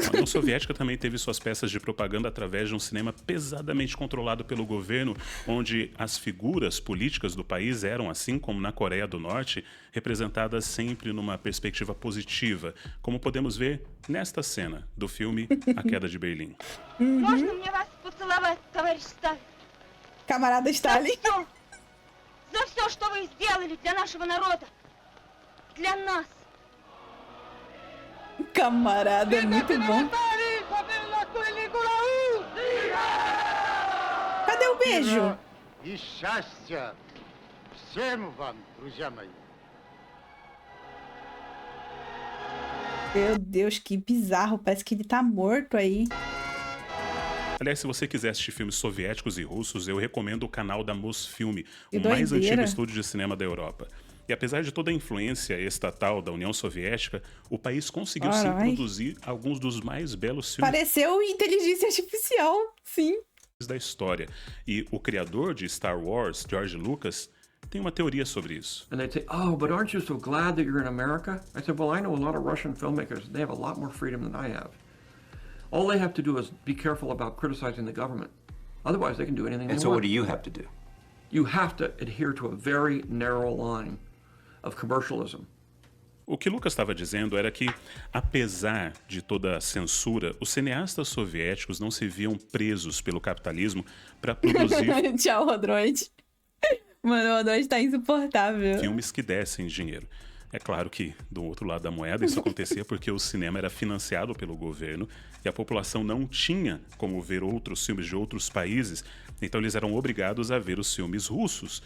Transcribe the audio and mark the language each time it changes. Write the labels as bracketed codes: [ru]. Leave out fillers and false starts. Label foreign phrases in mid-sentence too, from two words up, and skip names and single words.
[pt] A União Soviética também teve suas peças de propaganda através de um cinema pesadamente controlado pelo governo, onde as figuras políticas do país eram, assim como na Coreia do Norte, representadas sempre numa perspectiva positiva, como podemos ver nesta cena do filme A Queda de Berlim. [ru] Можно мне вас поцеловать, товарищ Сталин? [pt] Camarada Stalin. [ru] За все, что вы сделали для нашего народа. Для нас. [pt] Camarada, é muito bom. Cadê o beijo? [ru] И счастья всем вам, друзья мои. [pt] Meu Deus, que bizarro. Parece que ele tá morto aí. Aliás, se você quiser assistir filmes soviéticos e russos, eu recomendo o canal da Mosfilme, Que o mais doideira. antigo estúdio de cinema da Europa. E apesar de toda a influência estatal da União Soviética, o país conseguiu sim Carai. produzir alguns dos mais belos filmes Pareceu inteligência artificial, sim. da história. E o criador de Star Wars, George Lucas, tem uma teoria sobre isso. [en] And they'd say, "Oh, but aren't you so glad that you're in America?" I said, "Well, I know a lot of Russian filmmakers. They have a lot more freedom than I have. All they have to do is be careful about criticizing the government. Otherwise, they can do anything And they so want. what do you have to do? You have to adhere to a very narrow line of commercialism." [pt] O que Lucas estava dizendo era que, apesar de toda a censura, os cineastas soviéticos não se viam presos pelo capitalismo para produzir Tchau, Rodroid. Mano, o Rodroid tá insuportável. filmes que dessem dinheiro. É claro que, do outro lado da moeda, isso acontecia porque o cinema era financiado pelo governo e a população não tinha como ver outros filmes de outros países, então eles eram obrigados a ver os filmes russos.